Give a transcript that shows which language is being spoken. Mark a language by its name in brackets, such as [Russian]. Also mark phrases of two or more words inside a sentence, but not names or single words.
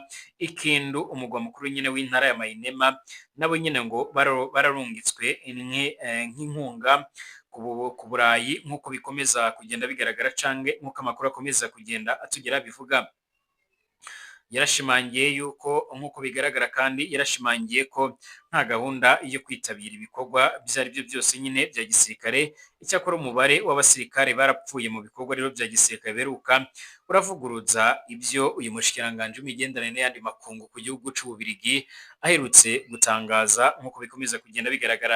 [Rundi] Ikindu umugwa mukuru nyine w'intara ya Mainema nabo nyine ngo bararungitswe nk'inkunga ku Burayi nkuko bikomeza kugenda bigaragara cange nkuko amakuru akomeza kugenda atugera bivuga. Yarashimangiye yuko nkuko bigaragara kandi yarashimangiye ko nta gahunda yo kwitabira ibikorwa byari byo byose nyine bya gisirikare. Icyakora umubare w'abasirikare barapfuye mu bikorwa rero bya gisirikare beruka uravuguruza ibyo uyu mushikiranganje w'imigenderanire n'andi makungu ku gihugu c'Ububiligi aherutse gutangaza nkuko bikomeza kugenda bigaragara.